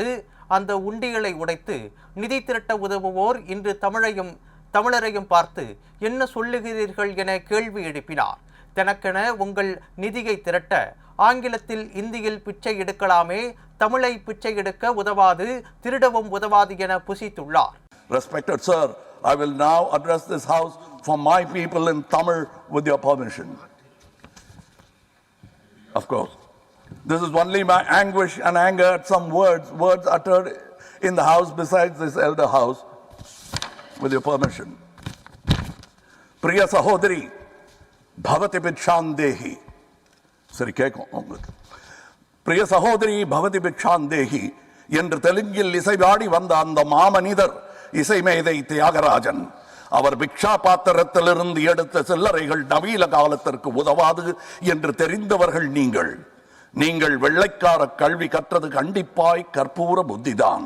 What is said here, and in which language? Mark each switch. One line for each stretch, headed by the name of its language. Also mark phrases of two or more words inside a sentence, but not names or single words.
Tamil: அந்த உண்டியலை உடைத்து நிதி திரட்ட உதவுவோர் இன்று தமிழரையும் பார்த்து என்ன சொல்லுகிறீர்கள் என கேள்வி எழுப்பினார். தனக்கென உங்கள் நிதியை திரட்ட ஆங்கிலத்தில் இந்தியில் பிச்சை எடுக்கலாமே, தமிழை பிச்சை எடுக்க உதவாது, திருடவும் உதவாது என புசித்துள்ளார்.
English: Respected sir, I will now address this house for my people in Tamil with your permission. Of course, this is only my anguish and anger at some words uttered in the house besides this elder house. With your permission.
Sanskrit: प्रिय सहोदरि भवति भिक्षान्देहि.
Tamil: சரி கேக்கும்.
Sanskrit: प्रिय सहोदरि भवति भिक्षान्देहि.
Tamil: என்று தெலுங்கில் இசைவாடி வந்த அந்த மாமனிதர் இசைமேதை தியாகராஜன் அவர் பிக்ஷா பாத்திரத்திலிருந்து எடுத்த சில்லறைகள் நவீன காலத்திற்கு உதவாது என்று தெரிந்தவர்கள் நீங்கள் வெள்ளைக்கார கல்வி கற்றது கண்டிப்பாய் கற்பூர புத்திதான்.